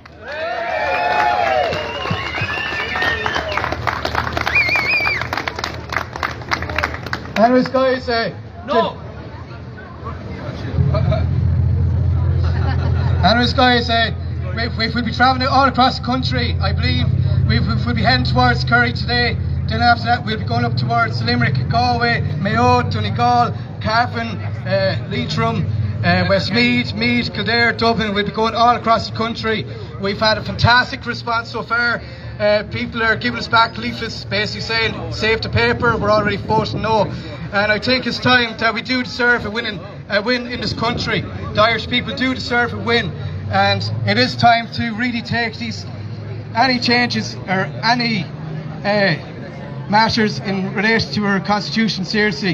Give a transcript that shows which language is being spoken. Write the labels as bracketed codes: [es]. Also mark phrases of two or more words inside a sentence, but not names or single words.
[en] Anyways, guys, No! Anyways, guys, we'll be travelling all across the country. I believe we'll be heading towards Kerry today. Then after that, we'll be going up towards Limerick, Galway, Mayo, Donegal, Cavan, Leitrim, Westmeath, Meath, Kildare, Dublin. We'll be going all across the country. We've had a fantastic response so far. People are giving us back leaflets, basically saying, save the paper, we're already voting no. And I think it's time that we do deserve a win in this country. The Irish people do deserve a win. And it is time to really take any changes or any matters in relation to our constitution seriously,